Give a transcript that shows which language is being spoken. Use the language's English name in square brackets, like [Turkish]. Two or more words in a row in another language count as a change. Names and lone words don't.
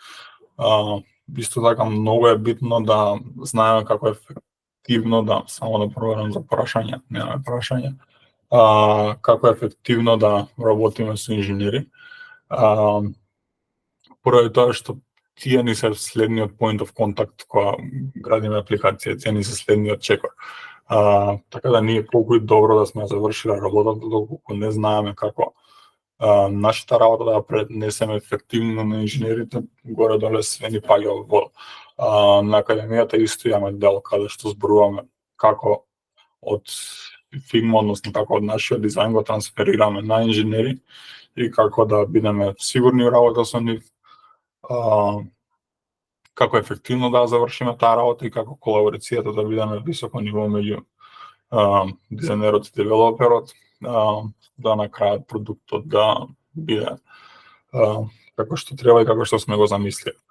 [Macedonian] Исто така многу е битно да знаеме како ефективно да само да проверам за прашање, немаме прашање. Како ефективно да работиме со инженери. Поради тоа што тие ни се следниот [English] point of contact [Macedonian] кога градиме апликација, тие ни се следниот чекор. Така да ние колку и добро да сме завршиле работата, доколку не знаеме како нашата работа да пренесеме ефективно на инженерите, горе-доле све ни паѓа во вода. На академијата исто имаме дел каде што зборуваме како од Figma, односно како од нашиот дизајн го трансферираме на инженери и како да бидеме сигурни во работа со нив, како ефективно да завршиме таа работа и како колаборацијата да биде на високо ниво меѓу дизајнерот и девелоперот, да на крајот продуктот да биде како што треба и како што сме го замислили.